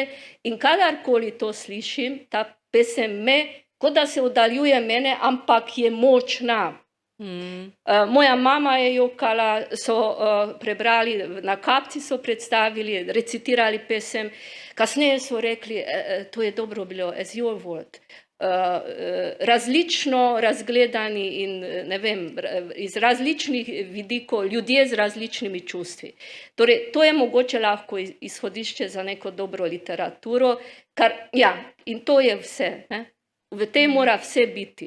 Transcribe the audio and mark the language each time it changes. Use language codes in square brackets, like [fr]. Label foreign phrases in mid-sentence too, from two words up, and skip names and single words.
[sl] In kadarkoli to slišim, ta pesem me, kot da se oddaljuje mene, ampak je močna. Moja mama je jokala, so prebrali, na Kapci so predstavili, recitirali pesem, kasneje so rekli, to je dobro bilo, [en] as your word. [sl] Različno razgledani in ne vem, iz različnih vidikov, ljudje z različnimi čustvi. Torej, to je mogoče lahko izhodišče za neko dobro literaturo, in to je vse, ne? V tem mora vse biti.